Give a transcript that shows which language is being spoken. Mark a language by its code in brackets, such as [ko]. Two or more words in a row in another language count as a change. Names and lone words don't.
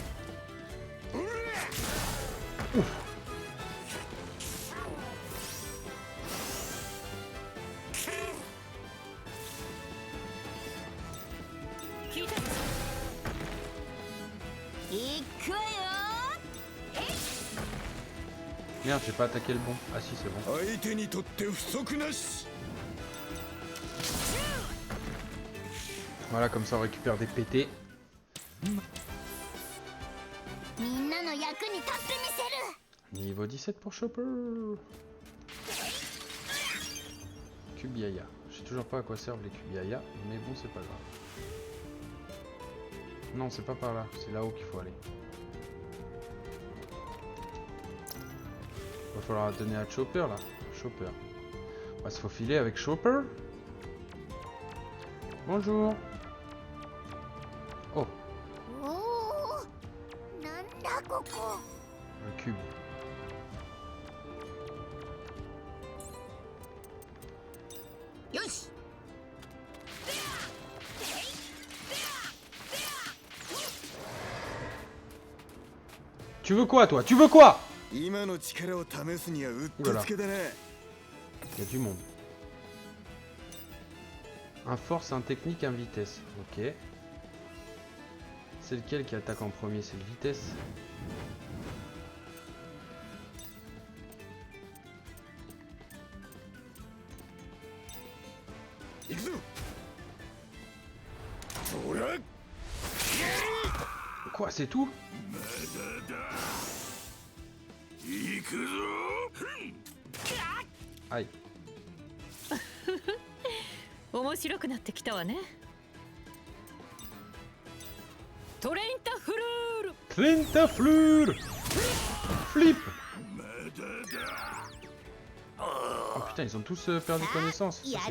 [ja] 聞いた。いくわよ。 [fr] Merde, j'ai pas attaqué le bon. Ah si, c'est bon. [ja] 相手にとって不足なし。 [fr] Voilà, comme ça on récupère des PT. [ja] みんなの役に立ってみせる。 [fr] Niveau 17 pour Chopper. Kubiaya. Je sais toujours pas à quoi servent les Kubiaya, mais bon, c'est pas grave. Non, c'est pas par là, c'est là-haut qu'il faut aller. Va falloir la donner à Chopper là. Chopper. On va se faufiler avec Chopper. Bonjour. Oh, [ja] おお、なんだここ。 [fr] un cube. [ja] よし。 [fr] Tu veux quoi toi? Tu veux quoi? [ja] 今の力を試すにはうってつけだな。 [fr] Il y a du monde. Un force, un technique, un vitesse. Ok. C'est lequel qui attaque en premier? C'est le vitesse. Quoi, c'est tout? Aïe. [ja] 面白くなってきたわね。トレインタフルール。 [fr] Flintafleur! Flip! Oh putain, ils ont tous perdu connaissance. Ça, [ja] や [fr] c'est